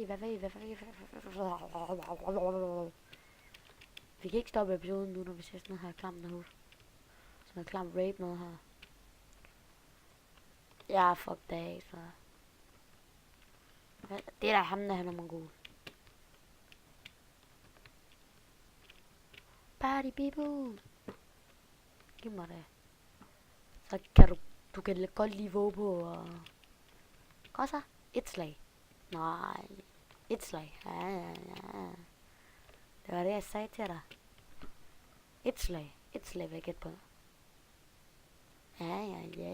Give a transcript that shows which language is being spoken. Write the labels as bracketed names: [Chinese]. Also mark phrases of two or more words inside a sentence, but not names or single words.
[Danish] Vi kan ikke stoppe episoden nu, når vi ser sådan noget her klam noget. Sådan noget klam rape noget her. Ja, fuck det, så. Det er da ham, der han er mongol. [English] Party people. [Danish] Giv mig det. Så kan du kan godt lige våge på og... Godt så. Et slag. Nej. Et slag. Ja. Det var det, jeg sagde til dig. Et slag vil jeg gætte på. Ja.